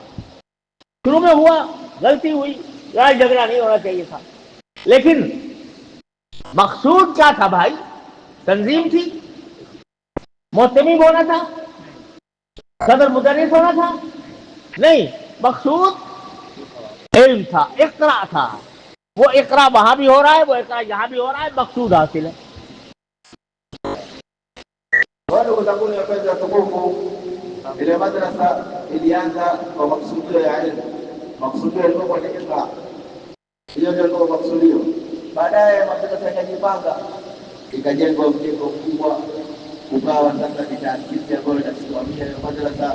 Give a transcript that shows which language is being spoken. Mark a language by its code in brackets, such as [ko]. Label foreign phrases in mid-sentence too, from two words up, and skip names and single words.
[ur] شروع میں ہوا، غلطی ہوئی، لڑائی جھگڑا نہیں ہونا چاہیے تھا، لیکن مقصود کیا تھا بھائی؟ تنظیم تھی، محتمیم ہونا تھا، صدر مدرس ہونا تھا؟ نہیں، مقصود علم تھا، اقرا تھا۔ وہ اقرا وہاں بھی ہو رہا ہے، وہ اقرا یہاں بھی hو رہا ہے، مقصود حاصل ہے۔ [sw] Ndugu zangu wapenzi watukufu, ile madrasa ilianza kwa maksudio ya elimu. Maksudio yalikuwa ni iqra, hiyo ndio ilikuwa maksudio. Baadaye madrasa ikajipanga, ikajengwa mjengo mkubwa, ukawa sasa ni taasisi ambayo inasimamia hiyo madrasa.